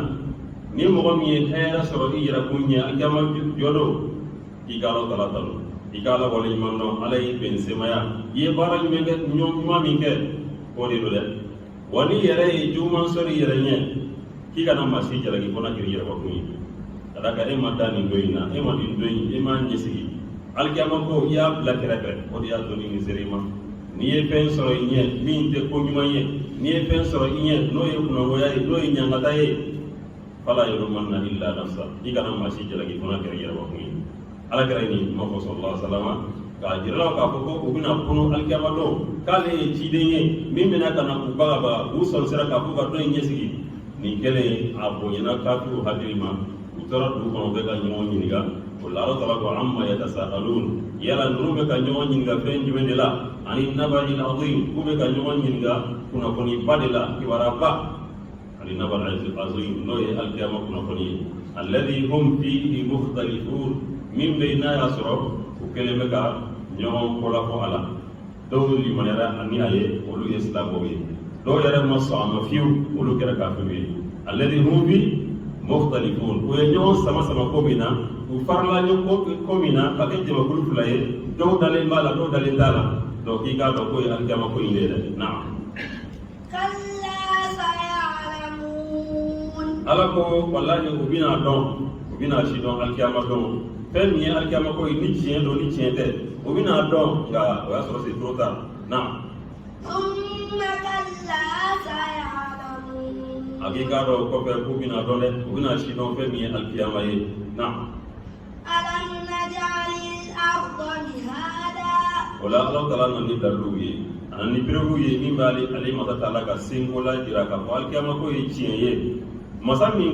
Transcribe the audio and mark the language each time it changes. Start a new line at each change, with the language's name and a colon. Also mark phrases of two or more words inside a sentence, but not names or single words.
Bambara: ni mɔgɔ min ye hɛrɛ sɔrɔ i yɛrɛ kun ɲɛ alikiyama jɔ don i ka Ala Taala tanu i ka Ala waleɲuman dɔn ala y'i bɛn seemaya i ye baara ɲuman min kɛ o de don dɛ wa ni yɛrɛ ye juguman sɔrɔ i yɛrɛ ɲɛ k'i kana maa si jalaki fo n'a kɛra i yɛrɛbakun ye ka da kan e ma da nin don in na e ma nin don in e ma ɲɛsigi alikiyama ko i y'a bila kɛrɛfɛ o de y'a to nin sera i ma n'i ye fɛn sɔrɔ i ɲɛ min tɛ ko ɲuman ye n'i ye fɛn sɔrɔ i ɲɛ n'o ye kunnawaya ye n'o ye ɲangata ye
Arabic: فلا يلومن إلا نفسه
Bambara: i kana maa si jalaki fo n'a kɛra i yɛrɛbakun ye ala kɛra nin kuma fɔ sallallahu alaihi wasallam k'a jira k'a fɔ ko u bɛna kunu alikiyama don k'ale ye ciden ye min bɛna ka na u bagabaga u sɔnsira k'a fɔ ka dɔn in ɲɛsigi nin kɛlen a bonyana kafiriw hakili ma u tora dugu kɔnɔ u bɛ ka ɲɔgɔn ɲininka o la Ala Taala ko
Arabic: عمّ يتساءلون
Bambara: yala ninnu bɛ ka ɲɔgɔn ɲininka fɛn jumɛn de la
Arabic: عن النبأ العظيم
Bambara: k'u bɛ ka ɲɔgɔn ɲininka kunnafoniba de la kibaruya
Arabic: عن النبأ العظيم
Bambara: n'o ye alikiyama kunnafoni ye
Arabic: الذي هم فيه مختلفون
Bambara: min bɛ n'a y'a sɔrɔ u kɛlen bɛ ka ɲɔgɔn kɔlafɔ a la dɔw limaniyara ani a ye olu ye silamɛw ye dɔw yɛrɛ ma sɔn a ma fiyewu olu kɛra kafiriw ye
Arabic: الذي هم فيه مختلفون
Bambara: u ye ɲɔgɔn sama ko min na u farala ko min na ka kɛ jamakulu fila ye dɔw dalen b'a la dɔw dalen t'a la donc k'i k'a dɔn ko ye alikiyama ko in de ye dɛ naam ala ko wallahi u bɛna dɔn u bɛna si dɔn alikiyama dɔn fɛn min ye alikiyama ko ye ni tiɲɛ don ni tiɲɛ tɛ u bɛna dɔn nka o y'a sɔrɔ
French: c'est trop tard
Bambara: naam a k'i k'a dɔn kɔfɛ k'u bɛna dɔn dɛ u bɛna si dɔn fɛn min ye alikiyama ye naam o la Ala Taala nana ni daliluw ye a nana ni berew ye min b'ale masa Taala ka senko la jira k'a fɔ alikiyama ko ye tiɲɛ ye masa min